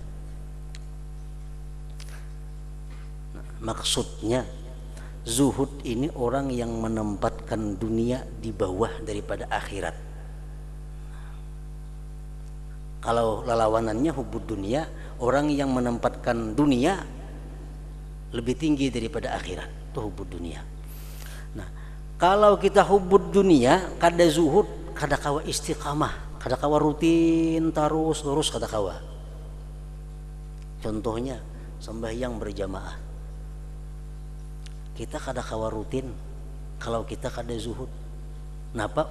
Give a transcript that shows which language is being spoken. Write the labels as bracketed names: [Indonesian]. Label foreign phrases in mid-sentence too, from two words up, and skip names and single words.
[Indonesian] Nah, maksudnya zuhud ini orang yang menempatkan dunia di bawah daripada akhirat. Kalau lawanannya [Arabic] حب الدنيا, [Indonesian] orang yang menempatkan dunia lebih tinggi daripada akhirat. [Banjar] Itu [Arabic] حب الدنيا. [Banjar] Nah, kalau kita [Arabic] حب الدنيا [Banjar] kada zuhud, kada kawa istiqamah, kada kawa rutin terus kada kawa. Contohnya sembahyang berjamaah, kita kada kawa rutin kalau kita kada zuhud. Kenapa?